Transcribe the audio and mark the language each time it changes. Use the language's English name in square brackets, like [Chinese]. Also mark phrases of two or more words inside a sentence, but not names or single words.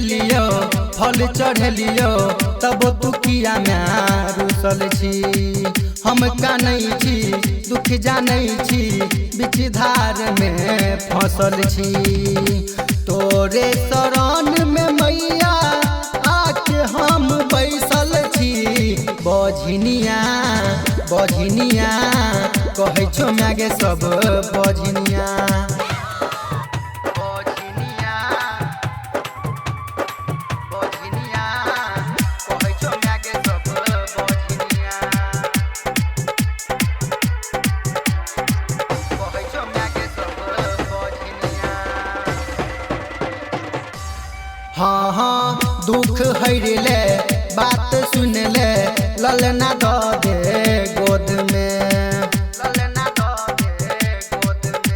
[Maithili] लियो फल चढ़लियो तब तू किया मैं रुसल छी हम कानै छी दुख जानै छी बीच धार में फसल छी तोरे शरण में मैया आके हम बैसल छी बजनिया बजनिया कहै छौ मैं के सब बजनिया बजनिया बजनिया कहै छौ मैं के सब बजनिया कहै छौ मैं के सब बजनिया हाँ हाँ दुख हर ले बात सुन ले ललना दो दे गोद में ललना दो दे गोद में